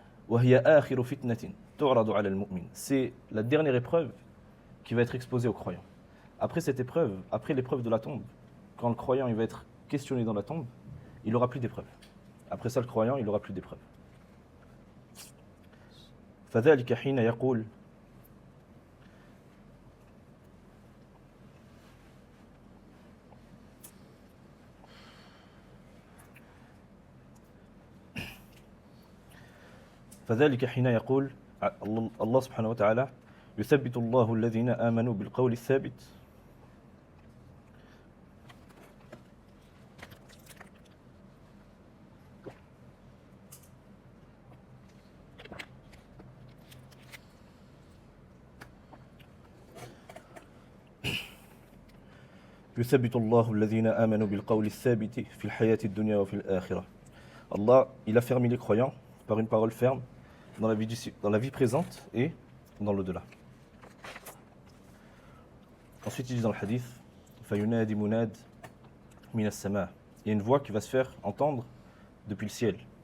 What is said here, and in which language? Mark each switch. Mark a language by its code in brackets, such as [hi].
[ar] وَهِيَ آخِرُ فِتْنَةٍ تُعْرَضُ عَلَى الْمُؤْمِنِ, [fr] c'est la dernière épreuve qui va être exposée aux croyants. Après cette épreuve, après l'épreuve de la tombe, quand le croyant il va être questionné dans la tombe, il n'aura plus d'épreuve. Après ça, le croyant, il n'aura plus d'épreuve. [ar] فَذَلِكَ حِينَ يَقُولُ, فذلك حين يقول الله سبحانه وتعالى يثبت الله الذين آمنوا بالقول الثابت يثبت الله الذين آمنوا بالقول الثابت في الحياة الدنيا وفي الآخرة. [fr] Allah, il a fermé les croyants par une parole ferme dans la vie présente et dans l'au-delà. Ensuite, il dit dans le hadith, [ar] فَيُنَادِ مُنَادٍ مِنَ السَّمَاءِ, [fr] il y a une voix qui va se faire entendre depuis le ciel.